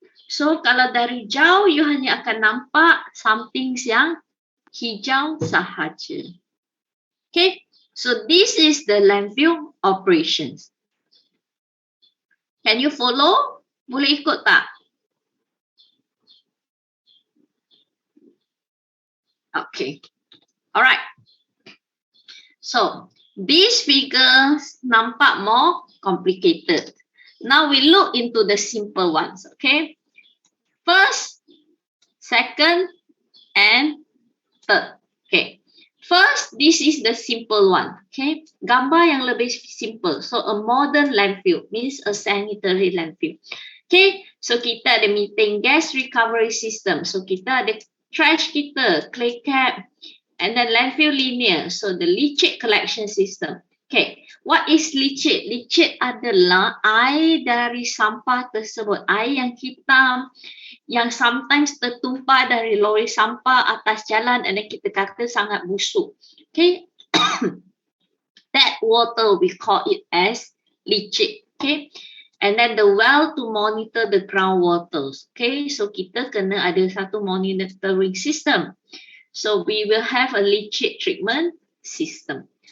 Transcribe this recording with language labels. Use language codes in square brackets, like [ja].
[ms] So kalau dari jauh you hanya akan nampak something yang hijau sahaja. [en] Okay, so this is the landfill operations. Can you follow? [ms] Boleh ikut tak? [en] Okay, alright. So, these figures nampak more complicated. Now we look into the simple ones, okay? First, second, and third. Okay. First, this is the simple one, okay? [ms] Gambar yang lebih simple. [en] So, a modern landfill means a sanitary landfill. Okay, so [ms] kita ada [en] methane gas recovery system. So, [ms] kita ada [en] trash kita, clay cap, and then landfill linear, so the leachate collection system. Okay, what is leachate? Leachate adalah air dari sampah tersebut, air yang hitam, yang sometimes tertumpah dari lori sampah atas jalan and then kita kata sangat busuk. Okay, that water we call it as leachate. Okay, and then the well to monitor the groundwaters. [ms] Okay, so kita kena ada satu [en] monitoring system. So we will have a leachate treatment system.